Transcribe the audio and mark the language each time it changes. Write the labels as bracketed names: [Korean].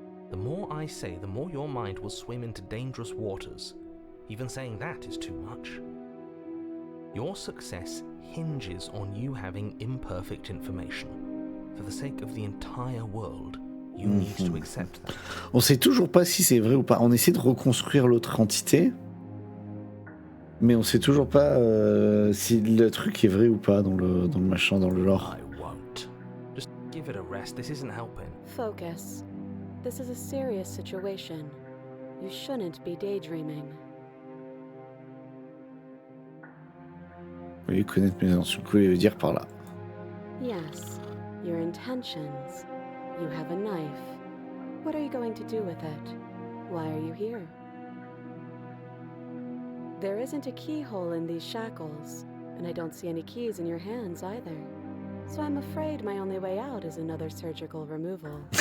[English] The more I say, the more your mind will swim into dangerous waters. Even saying that is too much. Your success hinges on you having imperfect information. For the sake of the entire world, you need to accept that. [French] On sait toujours pas si c'est vrai ou pas. On essaie de reconstruire l'autre entité, mais on sait toujours pas si le truc est vrai ou pas dans le machin, dans le lore. [English] I won't. Just give it a rest. This isn't helping. Focus. This is a serious situation. You shouldn't be daydreaming. [French] Vous voulez connaître mes intentions, que voulez-vous dire par là? [English] Yes, your intentions. You have a knife. What are you going to do with it? Why are you here? There isn't a keyhole in these shackles, and I don't see any keys in your hands either. So I'm afraid my only way out is another surgical removal.